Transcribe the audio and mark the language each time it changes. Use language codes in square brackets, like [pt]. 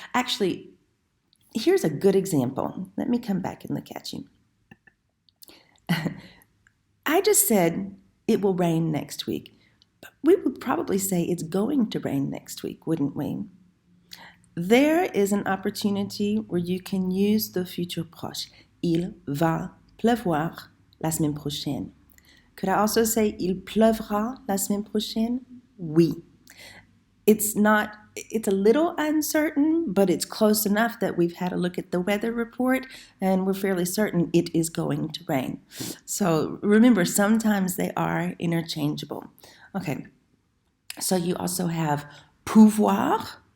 [en] Actually, here's a good example. Let me come back and look at you. I just said it will rain next week. But we would probably say it's going to rain next week, wouldn't we? There is an opportunity where you can use the futur proche. [fr] Il va pleuvoir la semaine prochaine. [en] Could I also say [fr] il pleuvra la semaine prochaine? Oui. [en] It's a little uncertain, but it's close enough that we've had a look at the weather report and we're fairly certain it is going to rain. So remember, sometimes they are interchangeable. Okay, so you also have pouvoir.